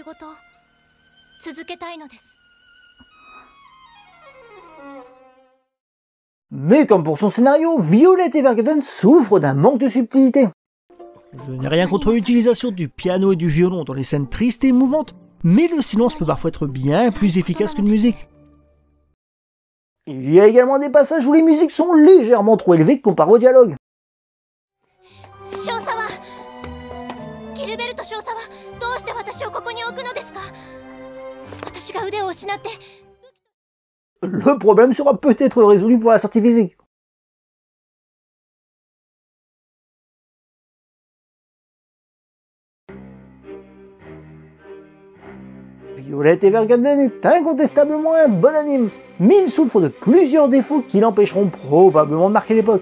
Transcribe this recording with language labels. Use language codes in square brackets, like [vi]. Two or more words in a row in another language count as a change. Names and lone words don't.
[fr] Mais comme pour son scénario, Violet Evergarden souffre d'un manque de subtilité. Je n'ai rien contre l'utilisation du piano et du violon dans les scènes tristes et émouvantes, mais le silence peut parfois être bien plus efficace qu'une musique. Il y a également des passages où les musiques sont légèrement trop élevées comparé au dialogue. [ja] 少佐はギルベルト少佐はどうして私をここに置くのですか。私が腕を失って。 [fr] Le problème sera peut-être résolu pour la sortie physique. Violet Evergarden est incontestablement un bon anime, mais il souffre de plusieurs défauts qui l'empêcheront probablement de marquer l'époque.